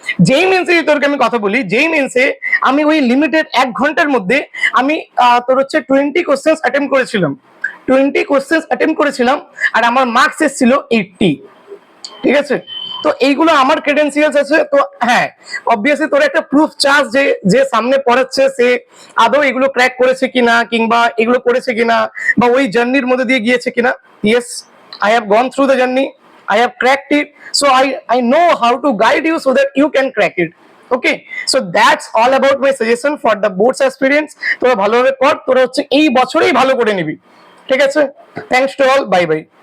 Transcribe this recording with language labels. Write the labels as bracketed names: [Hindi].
[Bangla] যেই মেন্সে তোরকে আমি কথা বলি, যেই মেন্সে আমি ওই লিমিটেড 1 ঘন্টার মধ্যে আমি তোর হচ্ছে 20 কোশ্চেন্স অ্যাটেম্প করেছিলাম, 20 কোশ্চেন্স অ্যাটেম্প করেছিলাম, আর আমার মার্কস এসেছিল 80, ঠিক আছে? তো এইগুলো আমার ক্রেডেন্সিয়ালস আছে। তো হ্যাঁ, অবভিয়াসলি তোর একটা প্রুফ চাস যে যে সামনে পড়াচ্ছে সে আদৌ এগুলো ক্র্যাক করেছে কিনা, কিংবা এগুলো করেছে কিনা, বা ওই জার্নির মধ্যে দিয়ে গিয়েছে কিনা। [English] Yes, I have gone through the journey, I have cracked it, so I know how to guide you so that you can crack it. Okay, so that's all about my suggestion for the boards aspirants. [Bangla] তোরা ভালোভাবে পড়, তোরা হচ্ছে এই বছরেই ভালো করে নিবি, ঠিক আছে? [English] Thanks to all, bye bye.